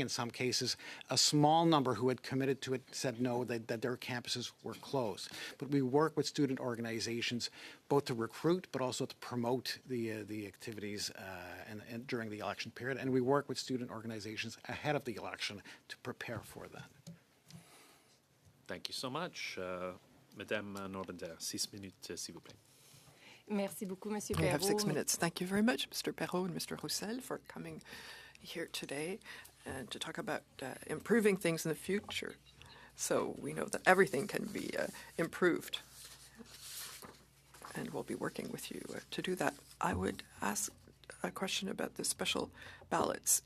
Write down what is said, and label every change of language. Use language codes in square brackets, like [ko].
[en] In some cases, a small number who had committed to it said no, that their campuses were closed. But we work with student organizations both to recruit, but also to promote the activities and during the election period. And we work with student organizations ahead of the election to prepare for that. Thank you so much. [fr] Madame Norbander, 6 minutes, s'il vous plaît. Merci beaucoup, Monsieur [en] I have 6 Perrault. minutes. Thank you very much, Mr. Perrault and Mr. Roussel, for coming here today and to talk about improving things in the future. So we know that everything can be improved. And we'll be working with you to do that. I would ask a question about the special ballots.